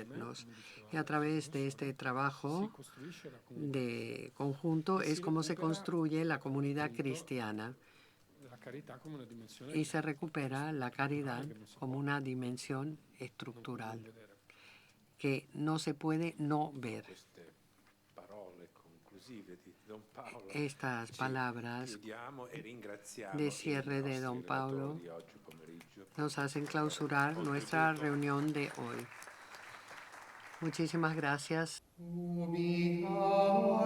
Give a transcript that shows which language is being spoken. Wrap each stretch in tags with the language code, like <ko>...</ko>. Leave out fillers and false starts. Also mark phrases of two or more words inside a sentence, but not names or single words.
<es>movernos.</es> <it>come diceva</it> <es>Y a través de Sponsor, este si trabajo</es> <it>costruisce la comunità.</it> <es>de conjunto</es> <it>E</it> <es>es si como se recupera, construye la comunidad</es> <it>appunto,</it> <es>cristiana</es> <it>la carità come una dimensione</it> <es>y se recupera la caridad</es> <it>che non si</it> <es>como</es> <it>può</it> <es>una dimensión</es> <it>non</it> <es>estructural</es> <it>vedere.</it> <es>que no se puede no ver.</es> <it>Queste parole conclusive di Don Paolo.</it> <es>Estas</es> <it>ci</it> <es>palabras</es> <it>chiudiamo e ringraziamo</it> <es>de cierre</es> <it>i</it> <es>de</es> <it>nostri</it> <es>Don Pablo</es> <it>relatori oggi pomeriggio.</it> <es>nos hacen clausurar nuestra reunión de hoy. Muchísimas gracias. Ubi</es>